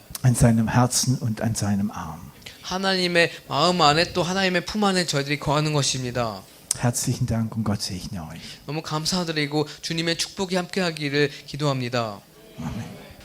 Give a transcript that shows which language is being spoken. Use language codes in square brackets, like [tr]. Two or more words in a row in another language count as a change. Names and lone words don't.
[de] An seinem Herzen und an seinem Arm. [ko] 하나님의 마음 안에 또 하나님의 품 안에 저희들이 거하는 것입니다. [de] Herzlichen Dank und Gott segne euch. [ko] 너무 감사드리고 주님의 축복이 함께하기를 기도합니다. [de] Amen.